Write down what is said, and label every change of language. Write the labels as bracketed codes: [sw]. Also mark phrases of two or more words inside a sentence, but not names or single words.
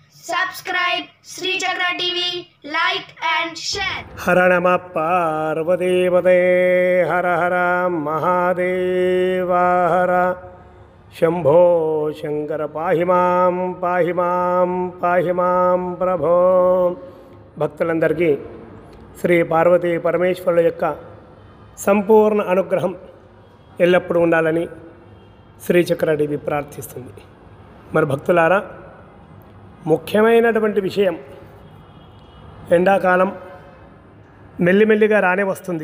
[en] Subscribe Sri Chakra TV, like and share. [sa] हर नमः पार्वतीपते हर हर महादेव हर शंभो शंकर पाहि मां प्रभो [te] భక్తులందరికీ శ్రీ పార్వతీ పరమేశ్వరుల యొక్క సంపూర్ణ అనుగ్రహం ఎల్లప్పుడూ ఉండాలని శ్రీ చక్ర టీవీ ప్రార్థిస్తుంది. మరి భక్తులారా, ముఖ్యమైనటువంటి విషయం, ఎండాకాలం మెల్లిమెల్లిగా రానే వస్తుంది.